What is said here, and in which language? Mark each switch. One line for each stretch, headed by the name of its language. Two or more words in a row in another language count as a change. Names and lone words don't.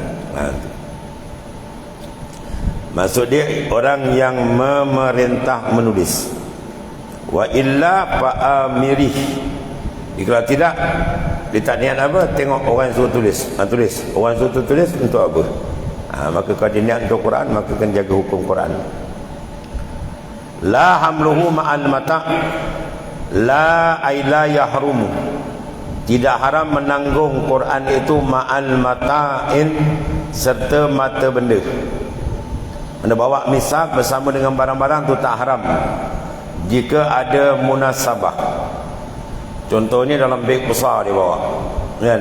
Malay: Maksud dia orang yang memerintah menulis.
Arabic: وإلا فآمره.
Malay: Kalau tidak, dia tak niat apa, tengok orang suruh tulis, tulis. Orang suruh tulis untuk apa? Maka kalau dia niat untuk Quran, maka akan jaga hukum Quran.
Arabic: لا حمله مع المتاع لا أي لا يحرم.
Malay: Tidak haram menanggung Quran itu
Arabic: مع المتاع,
Malay: serta mata benda. Anda bawa misab bersama dengan barang-barang tu tak haram jika ada munasabah. Contohnya dalam beg besar dia bawa, kan?